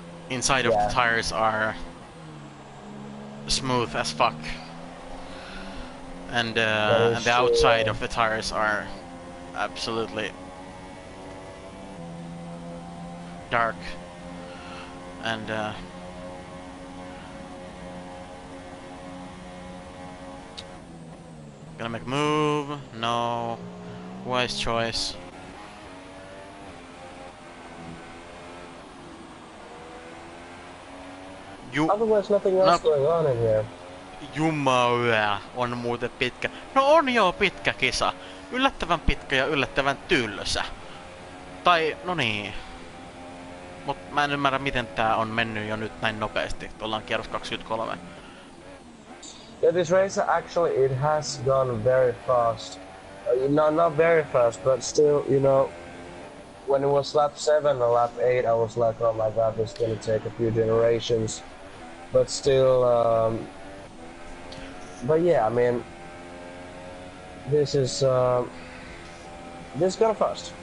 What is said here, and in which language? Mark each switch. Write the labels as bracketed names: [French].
[English] the tires are smooth as fuck, and the outside of the tires are absolutely dark, and gonna make a move. No, wise choice. Otherwise nothing else going on in here. [Finnish] Jumala, on muuten pitkä. No on joo pitkä kisa. Yllättävän pitkä ja yllättävän tylsä. Tai, no niin. Mut mä en ymmärrä miten tää on mennyt jo nyt näin nopeasti. Ollaan kierros 23. [English] Yeah, this race actually it has gone very fast. No, not very fast, but still, you know, when it was lap 7 or lap 8, I was like, oh my god, this is gonna take a few generations. But still, but yeah, I mean, this is gonna fast.